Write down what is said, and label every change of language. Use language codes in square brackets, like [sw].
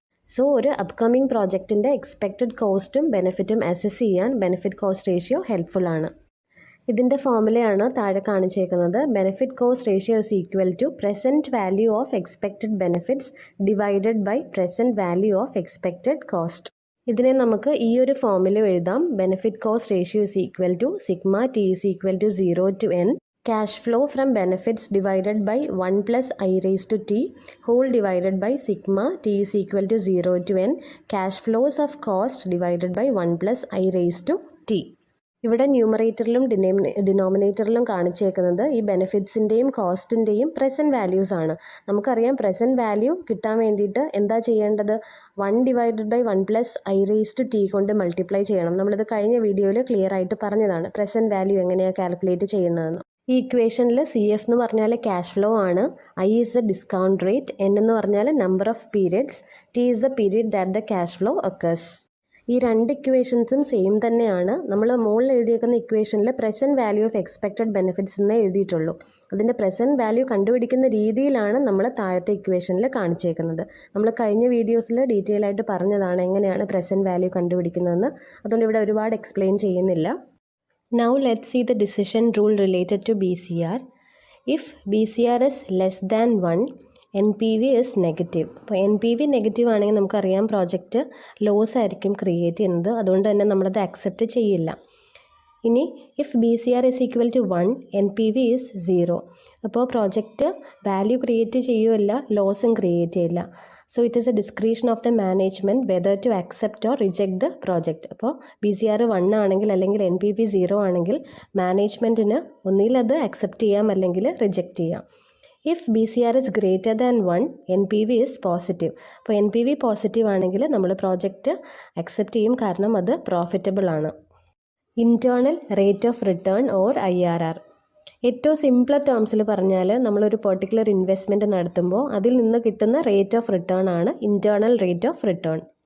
[ml] So ഒരു upcoming പ്രോജക്റ്റിൻ്റെ expected കോസ്റ്റും ബെനിഫിറ്റും assess ചെയ്യാൻ ബെനിഫിറ്റ് കോസ്റ്റ് റേഷ്യോ ഹെൽപ്ഫുൾ ആണ്. ഇതിൻ്റെ ഫോർമുലയാണ് താഴെ കാണിച്ചേക്കുന്നത്. [en] Benefit cost ratio is equal to present value of expected benefits divided by present value of expected cost. [ml] ഇതിനെ നമുക്ക് ഈ ഒരു ഫോർമുല എഴുതാം. [en] Benefit cost ratio is equal to sigma t is equal to 0 to n cash flow from benefits divided by 1 plus I raised to t whole divided by sigma t is equal to 0 to n cash flows of cost divided by 1 plus I raised to t. [ml] ഇവിടെ ന്യൂമറേറ്ററിലും ഡിനോമിനേറ്ററിലും കാണിച്ചേക്കുന്നത് ഈ ബെനിഫിറ്റ്സിൻ്റെയും കോസ്റ്റിൻ്റെയും present values ആണ്. നമുക്കറിയാം present value കിട്ടാൻ വേണ്ടിയിട്ട് എന്താ ചെയ്യേണ്ടത്? [en] 1 divided by 1 plus I raised to t [ml] കൊണ്ട് multiply ചെയ്യണം. നമ്മളിത് കഴിഞ്ഞ വീഡിയോയിൽ ക്ലിയർ ആയിട്ട് പറഞ്ഞതാണ് പ്രസൻറ്റ് വാല്യൂ എങ്ങനെയാണ് കാൽക്കുലേറ്റ് ചെയ്യുന്നതെന്ന്. ഈ ഇക്വേഷനിൽ സി എഫ് എന്ന് പറഞ്ഞാൽ ക്യാഷ് ഫ്ലോ ആണ്, [en] I is the discount rate, [ml] N എന്ന് പറഞ്ഞാൽ [en] Number of periods, t is the period that the cash flow occurs. [ml] ഈ രണ്ട് ഇക്വേഷൻസും സെയിം തന്നെയാണ്. നമ്മൾ മുകളിൽ എഴുതിയേക്കുന്ന ഇക്വേഷനിൽ present value of expected benefits എന്നേ എഴുതിയിട്ടുള്ളൂ. അതിൻ്റെ പ്രസൻറ്റ് വാല്യൂ കണ്ടുപിടിക്കുന്ന രീതിയിലാണ് നമ്മൾ താഴത്തെ ഇക്വേഷനിൽ കാണിച്ചേക്കുന്നത്. നമ്മൾ കഴിഞ്ഞ വീഡിയോസിൽ ഡീറ്റെയിൽ ആയിട്ട് പറഞ്ഞതാണ് എങ്ങനെയാണ് പ്രസൻറ്റ് വാല്യൂ കണ്ടുപിടിക്കുന്നതെന്ന്. അതുകൊണ്ട് ഇവിടെ ഒരുപാട് എക്സ്പ്ലെയിൻ ചെയ്യുന്നില്ല. [en] Now let's see the decision rule related to BCR. If BCR is less than 1, NPV is negative. [ml] അപ്പോൾ NPV നെഗറ്റീവ് ആണെങ്കിൽ നമുക്കറിയാം പ്രോജക്റ്റ് ലോസ് ആയിരിക്കും ക്രിയേറ്റ് ചെയ്യുന്നത്. അതുകൊണ്ട് തന്നെ നമ്മളത് അക്സെപ്റ്റ് ചെയ്യില്ല. [en] ഇനി if BCR is equal to 1, NPV is 0. [ml] അപ്പോൾ പ്രോജക്റ്റ് വാല്യൂ ക്രിയേറ്റ് ചെയ്യുകയില്ല, ലോസും ക്രിയേറ്റ് ചെയ്യില്ല. [en] So it is a discretion of the management whether to accept or reject the project. [ml] അപ്പോൾ BCR 1 ആണെങ്കിൽ അല്ലെങ്കിൽ NPV 0 ആണെങ്കിൽ മാനേജ്മെൻറ്റിന് ഒന്നുകിൽ അത് അക്സെപ്റ്റ് ചെയ്യാം അല്ലെങ്കിൽ റിജക്റ്റ് ചെയ്യാം. [en] If BCR is greater than 1, NPV is positive. [ml] അപ്പോൾ NPV പോസിറ്റീവ് ആണെങ്കിൽ നമ്മൾ പ്രോജക്റ്റ് അക്സെപ്റ്റ് ചെയ്യും, കാരണം അത് പ്രോഫിറ്റബിൾ ആണ്. Internal rate of written or IRR. ഏറ്റവും സിംപിളർ ടേംസിൽ പറഞ്ഞാൽ നമ്മളൊരു പെർട്ടിക്കുലർ ഇൻവെസ്റ്റ്മെൻറ്റ് നടത്തുമ്പോൾ അതിൽ നിന്ന് കിട്ടുന്ന റേറ്റ് ഓഫ് റിട്ടേൺ ആണ് ഇൻറ്റേർണൽ റേറ്റ് ഓഫ് റിട്ടേൺ.